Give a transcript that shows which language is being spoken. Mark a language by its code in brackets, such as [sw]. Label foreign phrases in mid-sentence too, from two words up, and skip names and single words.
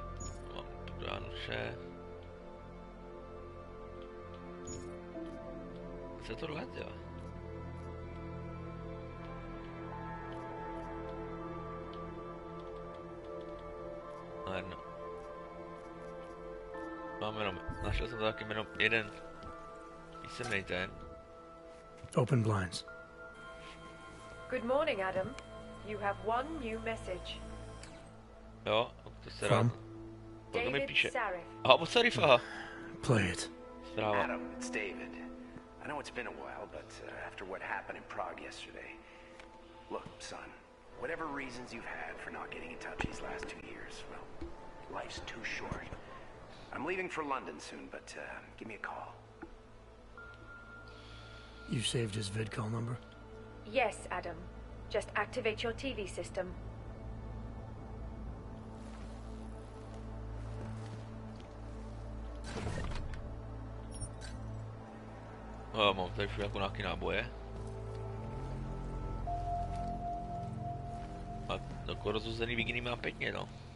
[cs] Mám podáno vše. Co to tohle dělá? No jedno. Mám jenom, našel jsem taky jenom jeden písemnej ten. [en] Open blinds. Good morning, Adam. You have one new message. [cs] Jo, to se rád. To mi píše. Aha, od Sarifa. [en] Play it. [cs] Zpráva. [en] Adam, it's David. I know it's been a while, but after what happened in Prague yesterday, look, son, whatever reasons you've had for not getting in touch these last 2 years, well, life's too short. I'm leaving for London soon, but give me a call. You saved his vidcall number? Yes, Adam. Just activate your TV system. [cs] Mám tady všude jako nějaký náboje. A jako rozhozený viginy mám pěkně, no.